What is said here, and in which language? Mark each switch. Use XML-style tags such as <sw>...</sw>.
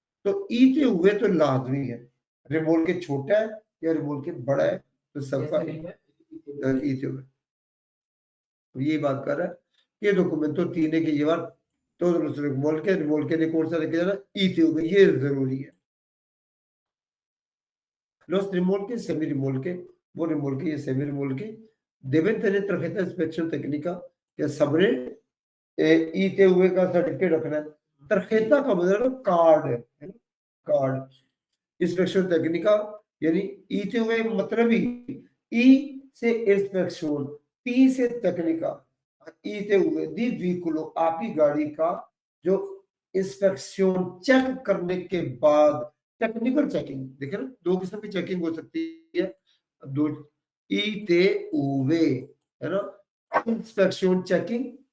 <hi>तो ईते हुए तो लाजमी है, रिमोल के छोटा है या रिमोल के बड़ा है तो सबका ईते हुए। तो ये बात कर रहा है ये डॉक्यूमेंट तो तीन के ये बार तो रिमोल के लिए कौन सा लेके जाना, ईते हुए, ये जरूरी है।</hi> <es>Los remolques, semirremolque, वो remolque y semirremolque deben tener tarjeta de inspección técnica</es> <hi>या सबने ईते हुए का सर्टिफिकेट रखना है। tarjeta का मतलब कार्ड है ना, कार्ड। इंस्पेक्शन टेक्निका यानी ईते हुए मतलब ही ई से इंस्पेक्शन, टी से टेक्निका, ईते हुए दी व्हीकुलो आपकी गाड़ी का जो इंस्पेक्शन चेक करने के बाद टेक्निकल चेकिंग, देखिए ना, दो किस्म की चेकिंग हो सकती है, दो ईते हुए, है ना, इंस्पेक्शन चेकिंग,</hi>